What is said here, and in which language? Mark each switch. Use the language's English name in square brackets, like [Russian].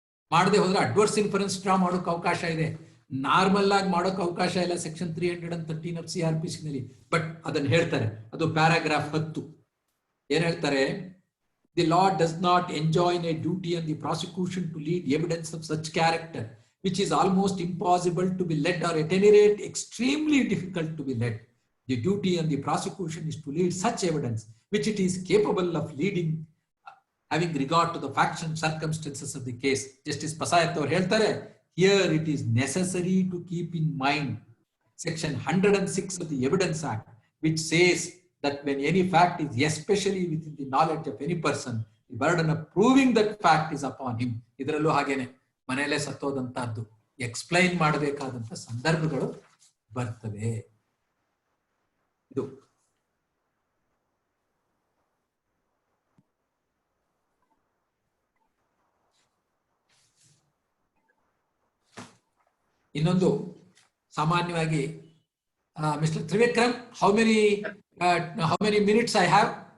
[Kannada] ಮಾಡದೆ ಹೋದ್ರೆ adverse inference draw ಮಾಡೋಕೆ ಅವಕಾಶ ಇದೆ, ನಾರ್ಮಲ್ ಆಗಿ ಮಾಡೋಕೆ ಅವಕಾಶ ಇಲ್ಲ ಸೆಕ್ಷನ್ 313 ಆಫ್ CRPC ನಲ್ಲಿ. ಬಟ್ ಅದನ್ನ ಹೇಳ್ತಾರೆ, ಅದು ಪ್ಯಾರಾಗ್ರಾಫ್ 10. ಏನ್ ಹೇಳ್ತಾರೆ? [English] The law does not enjoin a duty on the prosecution to lead evidence of such character which is almost impossible to be led or at any rate extremely difficult to be led. The duty on the prosecution is to lead such evidence which it is capable of leading having regard to the facts and circumstances of the case. Justice Pasayat [Kannada] ಅವರು ಹೇಳ್ತಾರೆ, [English] here it is necessary to keep in mind section 106 of the Evidence Act, which says that when any fact is especially within the knowledge of any person, the burden of proving that fact is upon him. [Kannada] ಇದರಲ್ಲೂ ಹಾಗೇನೆ ಮನೆಯಲ್ಲೇ ಸತ್ತೋದಂತದ್ದು explain ಮಾಡಬೇಕಾದಂತ ಸಂದರ್ಭಗಳು ಬರ್ತವೆ. ಇದು ಇನ್ನೊಂದು ಸಾಮಾನ್ಯವಾಗಿ [English] Mister Trivikram, how many minutes I have?